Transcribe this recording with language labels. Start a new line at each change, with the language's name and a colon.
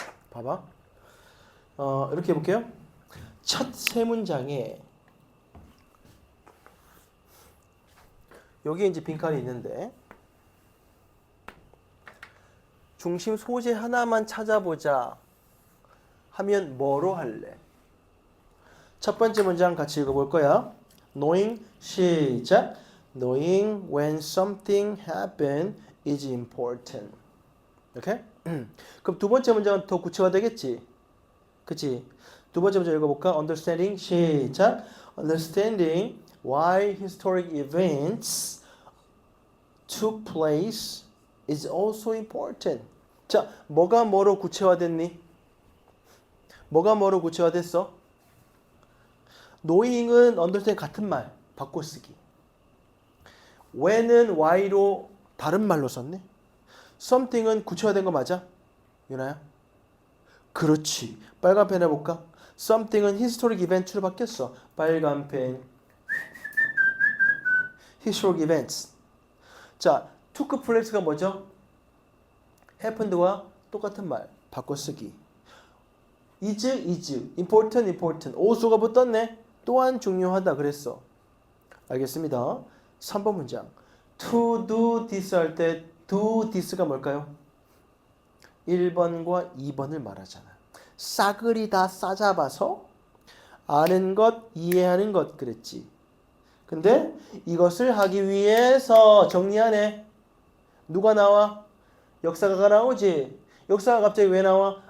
Korean: 봐봐. 이렇게 해볼게요. 첫 세 문장에 여기 이제 빈칸이 있는데 중심 소재 하나만 찾아보자 하면 뭐로 할래? 첫 번째 문장 같이 읽어볼 거야. Knowing 시작.
English: Knowing when something happen is important.
Korean: 이렇게? 그럼 두 번째 문장은 더 구체화되겠지? 그치? 두 번째 문장 읽어볼까? Understanding 시작.
English: Understanding why historic events took place is also important.
Korean: 자, 뭐가 뭐로 구체화됐니? 뭐가 뭐로 구체화됐어? knowing은 understand 같은 말, 바꿔쓰기. when은 why로 다른 말로 썼네. something은 구체화된 거 맞아? 유나야? 그렇지. 빨간 펜 해볼까? something은 historic event로 바뀌었어. 빨간 펜.
English: historic events.
Korean: 자, took place가 뭐죠? happened와 똑같은 말, 바꿔쓰기. is, important. 오수가 붙었네. 또한 중요하다 그랬어. 알겠습니다. 3번 문장. to do this 할 때 do this가 뭘까요? 1번과 2번을 말하잖아. 싸그리 다 싸잡아서 아는 것, 이해하는 것 그랬지. 근데 이것을 하기 위해서 정리하네. 누가 나와? 역사가가 나오지. 역사가 갑자기 왜 나와?